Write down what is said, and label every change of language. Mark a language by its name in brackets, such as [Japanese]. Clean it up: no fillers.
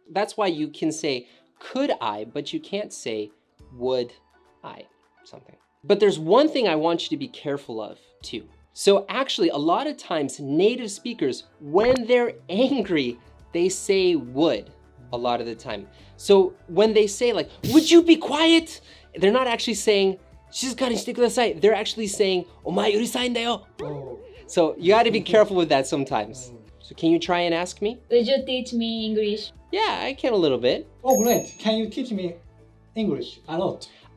[English] That's why you can say, could I, but you can't say, would I, something. But there's one thing I want you to be careful of too. So actually, a lot of times native speakers, when they're angry, they say would a lot of the time. So when they say like, would you be quiet? They're not actually saying, [Japanese] 静かにしてください. [English] They're actually saying, [Japanese] お前うるさいんだよ. [English] So you gotta be careful with that sometimes. So can you try and ask me? Would you teach me English? Yeah, I can a little bit. Oh, great. Can you teach me English a lot?